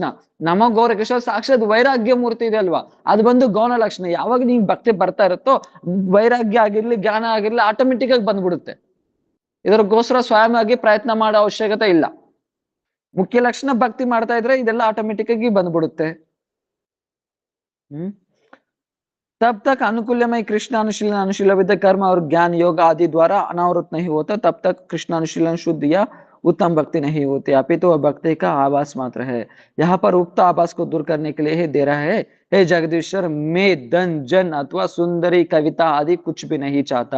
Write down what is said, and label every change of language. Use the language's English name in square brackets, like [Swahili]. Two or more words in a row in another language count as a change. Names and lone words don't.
[Kannada] ನಮ್ಮ ಗೌರಕಿಶೋರ್ ಸಾಕ್ಷಾತ್ ವೈರಾಗ್ಯ ಮೂರ್ತಿ ಇದೆ ಅಲ್ವಾ, ಅದು ಬಂದು ಗೌಣ ಲಕ್ಷಣ. ಯಾವಾಗ ನಿಂಗ್ ಭಕ್ತಿ ಬರ್ತಾ ಇರುತ್ತೋ ವೈರಾಗ್ಯ ಆಗಿರ್ಲಿ ಜ್ಞಾನ ಆಗಿರ್ಲಿ ಆಟೋಮೆಟಿಕ್ ಆಗಿ ಬಂದ್ಬಿಡುತ್ತೆ. ಇದಕ್ಕೋಸ್ಕರ ಸ್ವಯಂ ಆಗಿ ಪ್ರಯತ್ನ ಮಾಡೋ ಅವಶ್ಯಕತೆ ಇಲ್ಲ. ಮುಖ್ಯ ಲಕ್ಷಣ ಭಕ್ತಿ ಮಾಡ್ತಾ ಇದ್ರೆ ಇದೆಲ್ಲ ಆಟೋಮೆಟಿಕ್ ಆಗಿ ಬಂದ್ಬಿಡುತ್ತೆ. [Hindi] तब तक अनुकूल्यमय कृष्णानुशीलन कर्म और ज्ञान योग आदि द्वारा अनावृत नहीं होता, तब तक कृष्णानुशीलन शुद्ध या उत्तम भक्ति नहीं होती, अपितु वह भक्ति का आभास मात्र है। यहाँ पर उक्त आभास को दूर करने के लिए ही दे रहा है, हे जगदीश्वर मैं धन जन अथवा सुंदरी कविता आदि कुछ भी नहीं चाहता।